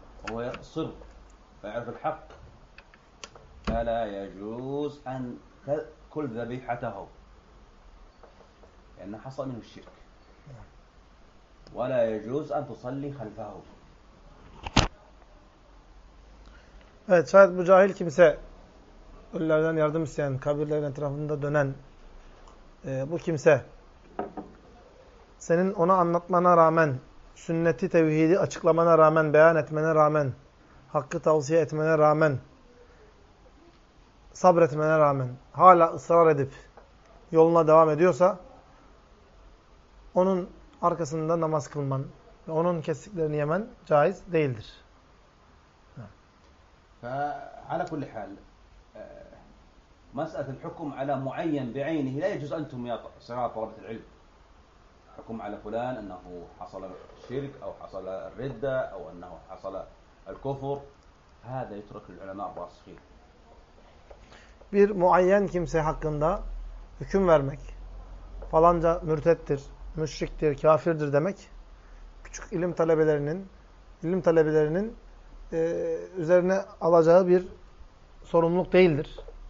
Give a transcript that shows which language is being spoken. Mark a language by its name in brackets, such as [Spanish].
[Arabic] وهو يصر ويعرف الحق فلا يجوز أن تأكل ذبيحته لأن حصل منه الشرك ولا يجوز أن تصلي خلفه. [Turkish] Evet, şayet bu cahil kimse ölülerden yardım isteyen, kabirlerin etrafında dönen bu kimse senin ona anlatmana rağmen, sünneti tevhidi açıklamana rağmen, beyan etmene rağmen, hakkı tavsiye etmene rağmen, sabretmene rağmen hala ısrar edip yoluna devam ediyorsa onun arkasında namaz kılman ve onun kestiklerini yemen caiz değildir. [Arabic] فعلى كل حال مسألة الحكم على معين بعينه لا يجوز أنتم يا صغار طلبة العلم حكم على فلان أنه حصل الشرك أو حصل الردة أو أنه حصل الكفر هذا يترك للعلماء الراسخين. [Turkish] Bir muayyen kimse hakkında hüküm vermek, falanca mürtettir, müşriktir, kafirdir demek küçük ilim talebelerinin üzerine alacağı bir sorumluluk değildir.